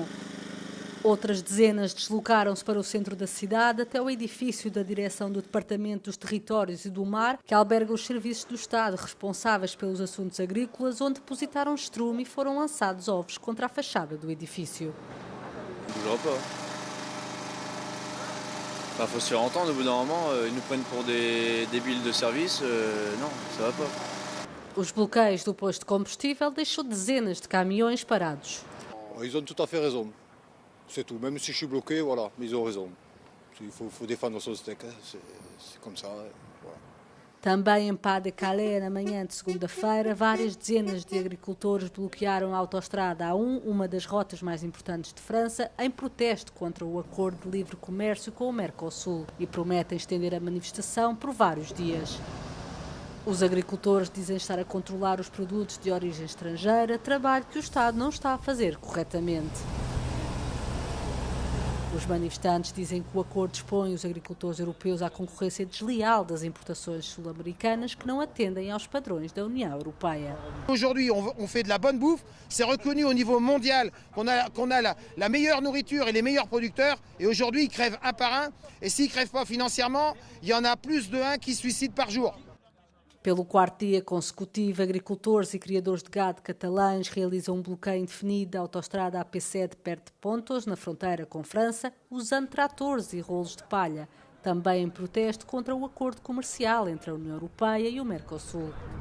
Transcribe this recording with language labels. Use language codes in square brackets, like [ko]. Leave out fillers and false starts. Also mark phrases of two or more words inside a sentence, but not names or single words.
[pt] Outras dezenas deslocaram-se para o centro da cidade, até o edifício da Direção do Departamento dos Territórios e do Mar, que alberga os serviços do Estado responsáveis pelos assuntos agrícolas, onde depositaram estrume e foram lançados ovos contra a fachada do edifício. [fr] Il faut se faire entendre, au bout d'un moment, ils nous prennent pour des débiles de service. Non, ça va pas. [pt] Os bloqueios do posto de combustível deixou dezenas de caminhões parados. [fr] Ils ont tout à fait raison. C'est tout. Même si je suis bloqué, voilà, mais ils ont raison. Il faut défendre son steak, c'est comme ça. Voilà. [pt] Também em Pas-de-Calais, na manhã de segunda-feira, várias dezenas de agricultores bloquearam a autoestrada A1, uma das rotas mais importantes de França, em protesto contra o acordo de livre comércio com o Mercosul e prometem estender a manifestação por vários dias. Os agricultores dizem estar a controlar os produtos de origem estrangeira, trabalho que o Estado não está a fazer corretamente. Os manifestantes dizem que o acordo expõe os agricultores europeus à concorrência desleal das importações sul-americanas que não atendem aos padrões da União Europeia. [fr] Aujourd'hui, on fait de la bonne bouffe. C'est reconnu au niveau mondial qu'on a la meilleure nourriture et les meilleurs producteurs. Et aujourd'hui, ils crèvent un par un. Et s'ils ne crèvent pas financièrement, il y en a plus de 1 qui se suicide par jour. [pt] Pelo quarto dia consecutivo, agricultores e criadores de gado catalães realizam um bloqueio indefinido da autoestrada AP7 perto de Pontos, na fronteira com França, usando tratores e rolos de palha, também em protesto contra o acordo comercial entre a União Europeia e o Mercosul.